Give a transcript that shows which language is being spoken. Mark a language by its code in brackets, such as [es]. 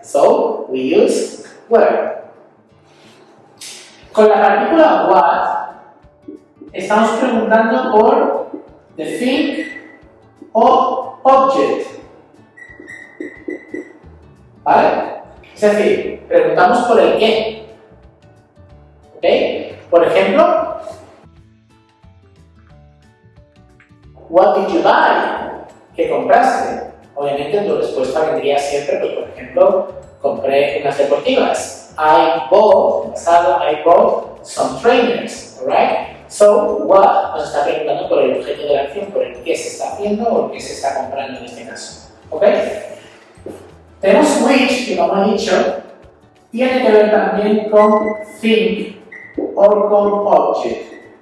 [en] So, we use where. [es] Con la partícula what, estamos preguntando por the thing o object. ¿Vale? Es decir, preguntamos por el qué. ¿Ok? Por ejemplo, [en] what did you buy? [es] ¿Qué compraste? Obviamente tu respuesta vendría siempre, pues, por ejemplo, compré unas deportivas. [en] I bought some trainers, alright? [es] So, what nos está preguntando por el objeto de la acción, por el qué se está haciendo o el qué se está comprando en este caso. ¿Ok? Tenemos which, que como he dicho, tiene que ver también con thing o con object.